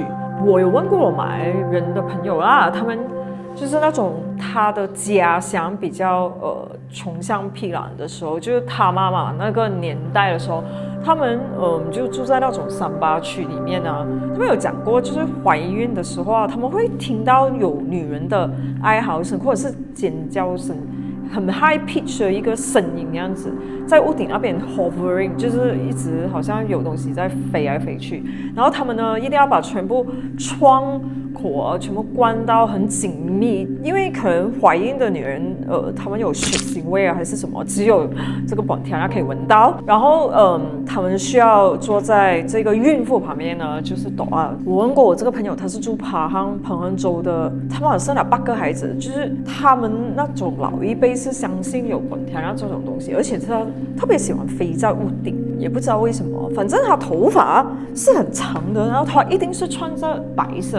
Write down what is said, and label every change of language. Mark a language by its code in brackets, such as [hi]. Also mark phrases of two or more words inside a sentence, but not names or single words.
[zh] 我有問過我馬來人的朋友啦，他們就是那種他的家鄉比較窮鄉僻壤的時候，就是他媽媽那個年代的時候，他們就住在那種3·8區裡面啊。他們有講過，就是懷孕的時候啊，他們會聽到有女人的哀嚎聲或者是尖叫聲，很 [en] high pitch [zh] 的一個聲音這樣子，在屋頂那邊 hovering， 就是一直好像有東西在飛來飛去。然後他們呢，一定要把全部窗口全部關到很緊密，因為可能懷孕的女人他們有血腥味啊還是什麼，只有這個 Pontianak 可以聞到。然後他們需要坐在這個孕婦旁邊呢，就是抖啊。我問過我這個朋友，他是住彭亨州的，他們好像生了8個孩子，就是他們那種老一輩是相信有 Pontianak 這種東西，而且他特別喜歡飛在屋頂，也不知道為什麼，反正他頭髮是很長的，然後他一定是穿着白色。